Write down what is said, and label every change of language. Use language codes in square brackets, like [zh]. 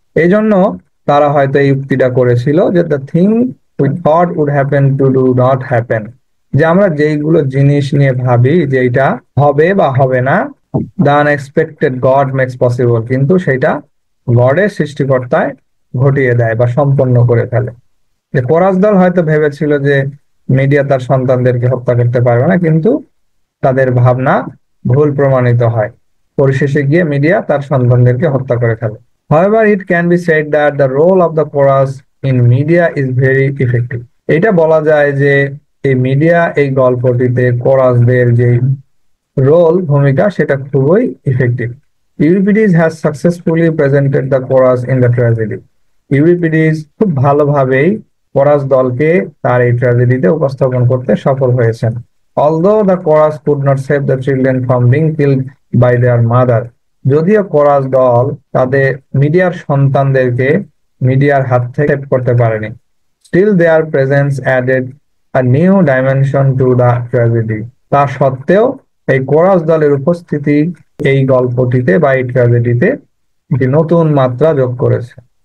[bn] এই জন্য তারা হয়তো এই উক্তিটা করেছিল যে [en] the thing we thought would happen to do not happen, [bn] যে আমরা যেইগুলো জিনিস নিয়ে ভাবি যে এটা হবে বা হবে না, [en] the unexpected God makes possible, [bn] কিন্তু সেটা গডের সৃষ্টিকর্তায় ঘটিয়ে দেয় বা সম্পন্ন করে ফেলে। যে কোরাস দল হয়তো ভেবেছিল যে মিডিয়া তার সন্তানদেরকে হত্যা করতে পারবে না, কিন্তু তাদের ভাবনা ভুল প্রমাণিত হয়, পরিশেষে গিয়ে মিডিয়া তার সন্তানদেরকে হত্যা করে ফেলে। [en] However, it can be said that the role of the chorus in media is very effective. [bn] এটা বলা যায় যে এই মিডিয়া এই গল্পটিতে কোরাসদের যে রোল, ভূমিকা, সেটা খুবই effective. [en] Euripides has successfully presented the chorus in the tragedy. [bn] Euripides খুব ভালোভাবেই কোরাস দলকে তার এই ট্র্যাজেডিতে উপস্থাপন করতে সফল হয়েছেন। [en] Although the chorus could not save the children from being killed by their mother, [bn] যদিও কোরাস দল তাদের মিডিয়ার সন্তানদেরকে মিডিয়ার হাত থেকে সেভ করতে পারেনি, [en] still their presence added a new dimension to the tragedy. [bn] তা সত্ত্বেও এই কোরাস দলের উপস্থিতি এই গল্পটিতে বা এই ট্র্যাজেডিতে একটি নতুন মাত্রা যোগ করেছে।